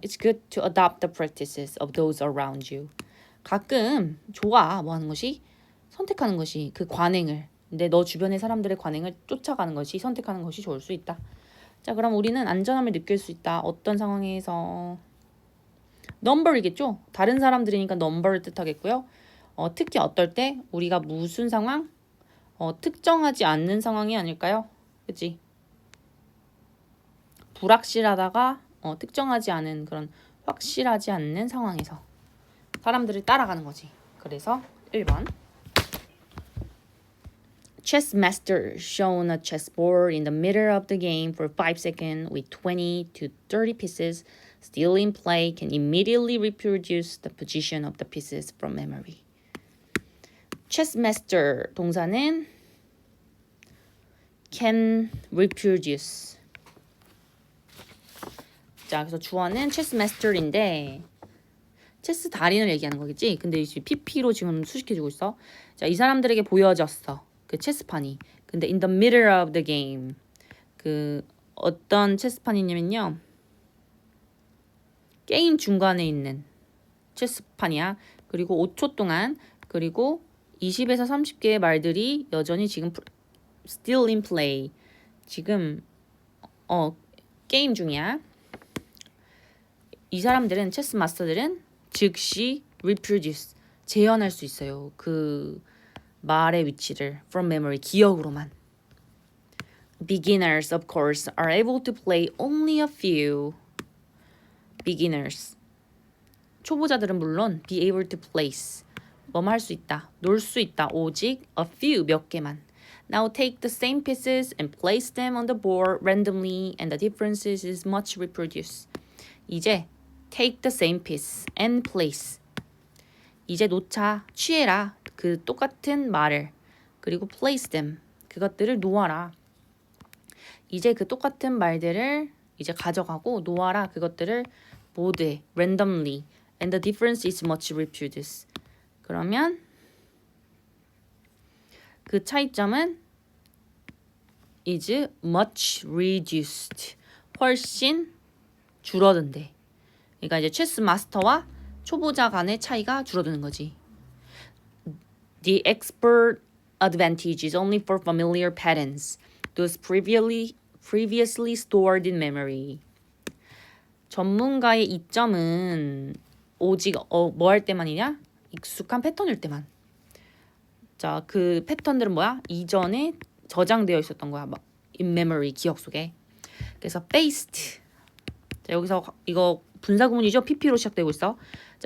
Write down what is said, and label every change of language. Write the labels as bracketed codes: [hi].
[en] It's good to adopt the practices of those around you. [ko] 가끔 좋아. 뭐 하는 것이? 선택하는 것이 그 관행을. 근데 너 주변의 사람들의 관행을 쫓아가는 것이 선택하는 것이 좋을 수 있다. 자, 그럼 우리는 안전함을 느낄 수 있다. 어떤 상황에서? number이겠죠? 다른 사람들이니까 number를 뜻하겠고요. 특히 어떨 때 우리가 무슨 상황? 특정하지 않는 상황이 아닐까요? 그치? 불확실하다가 특정하지 않은 그런 확실하지 않는 상황에서 사람들을 따라가는 거지. 그래서 1번 [en] Chess master shown a chessboard in the middle of the game for 5 seconds with 20 to 30 pieces still in play can immediately reproduce the position of the pieces from memory. Chess master [ko] 동사는 [en] can reproduce. [ko] 자, 그래서 주어는 체스 마스터인데 체스 달인을 얘기하는 거겠지? 근데 이제 PP로 지금 수식해주고 있어. 자, 이 사람들에게 보여졌어. 그 체스판이. 근데 [en] in the middle of the game. [ko] 그 어떤 체스판이냐면요. 게임 중간에 있는 체스판이야. 그리고 5초 동안 그리고 20에서 30개의 말들이 여전히 지금 [en] still in play. [ko] 지금 게임 중이야. 이 사람들은 체스 마스터들은 즉시 reproduce 재현할 수 있어요. 그 말의 위치를 [en] from memory [ko] 기억으로만. [en] Beginners of course are able to play only a few. [ko] Beginners 초보자들은 물론 [en] be able to place [ko] 뭐뭐 할 수 있다. 놀 수 있다. 오직 a few 몇 개만. [en] Now take the same pieces and place them on the board randomly and the differences is much reproduced. [ko] 이제 [en] take the same piece and place. [ko] 이제 놓자, 취해라. 그 똑같은 말을. 그리고 [en] place them. [ko] 그것들을 놓아라. 이제 그 똑같은 말들을 이제 가져가고 놓아라. 그것들을 모두에 [en] randomly and the difference is much reproduced. [ko] 그러면 그 차이점은 [en] is much reduced. [ko] 훨씬 줄어든대. 그러니까 이제 체스 마스터와 초보자 간의 차이가 줄어드는 거지. [en] The expert advantage is only for familiar patterns, those previously stored in memory. [ko] 전문가의 이점은 오직 뭐 할 때만이냐? 익숙한 패턴일 때만. 자, 그 패턴들은 뭐야? 이전에 저장되어 있었던 거야. 막 [en] in memory, [ko] 기억 속에. 그래서 based. 자, 여기서 이거 분사구문이죠? PP로 시작되고 있어. 자,